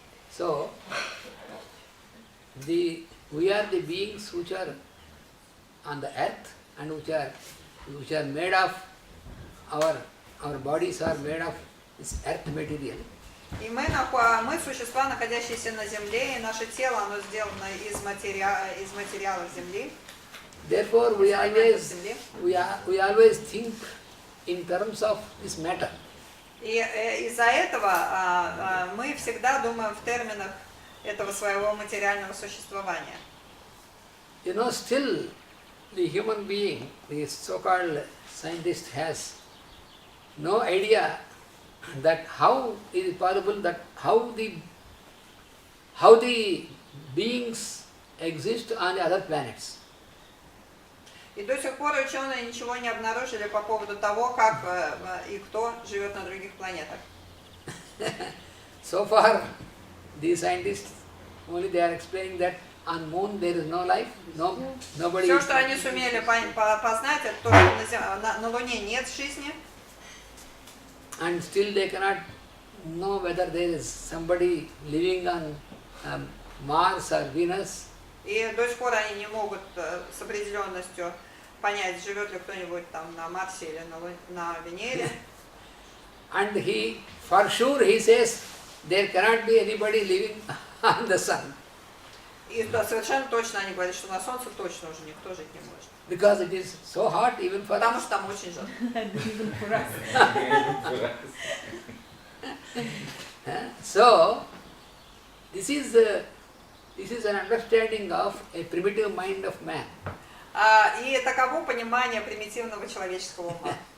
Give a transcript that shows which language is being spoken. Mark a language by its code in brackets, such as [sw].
[en] so we are the beings which are on the earth and which are made of, our bodies are made of this earth material. [ru] И мы существа, находящиеся на Земле, и наше тело, оно сделано из материалов Земли. [en] Therefore we always think in terms of this matter. [ru] И из-за этого мы всегда думаем в терминах этого своего материального существования. [en] You know, still the human being, the so-called scientist, has no idea that how is it possible that how the beings exist on the other planets. [ru] И до сих пор ученые ничего не обнаружили по поводу того, как и кто живет на других планетах. [en] So far, the scientists only they are explaining that on moon there is no life, nobody. [ru] Все, что они сумели познать, это то, что на Луне нет жизни. [en] And still they cannot know whether there is somebody living on Mars or Venus. [ru] И до сих пор они не могут с определенностью понять, живет ли кто-нибудь там на Марсе или на Венере. [en] And for sure he says, there cannot be anybody living on the sun. [ru] И совершенно точно они говорят, что на Солнце точно уже никто жить не может. [en] Because it is so hot even for [ru] Потому [en] us. [ru] что там очень жарко. [en] So, this is an understanding of a primitive mind of man. [ru] И таково понимание примитивного человеческого ума.